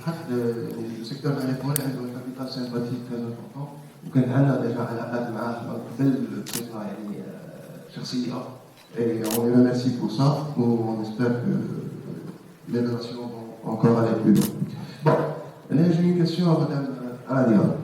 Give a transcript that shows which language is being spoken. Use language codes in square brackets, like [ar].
[fr] Le secteur agricole a un capital sympathie très important. [ar] وكان عندنا déjà علاقات معاه قبل بصفة يعني شخصية. [fr] Et on les remercie pour ça. On espère que les relations vont encore aller plus loin. Bon, j'ai une question à Madame Aladia.